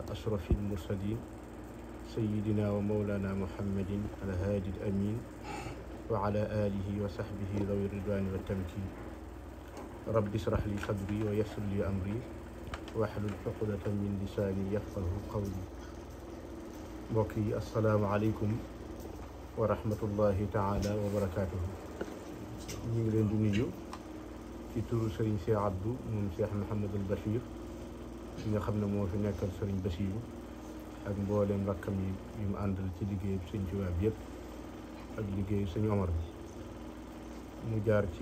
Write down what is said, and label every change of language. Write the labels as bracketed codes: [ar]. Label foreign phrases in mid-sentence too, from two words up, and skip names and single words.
[ar] أشرف المرسلين سيدنا ومولانا محمد الهادي الأمين وعلى آله وصحبه ذوي الرضوان والتمكين رب اشرح لي صدري ويسر لي أمري واحلل عقدة من لساني يفقهوا قولي بوكي السلام عليكم ورحمة الله تعالى وبركاته [wo] ñu ngi leen di nuyu ci turu Serigne Cheikh Abdou moom Cheikh Mouhamadul Bachir ñi nga xam ne moo fi nekkal Serigne Bassirou ak mbooleem rakkam yi yu mu àndal ci liggéey Sëñ Tuubaa bi yëpp ak liggéey Sëñ Omar bi mu jaar ci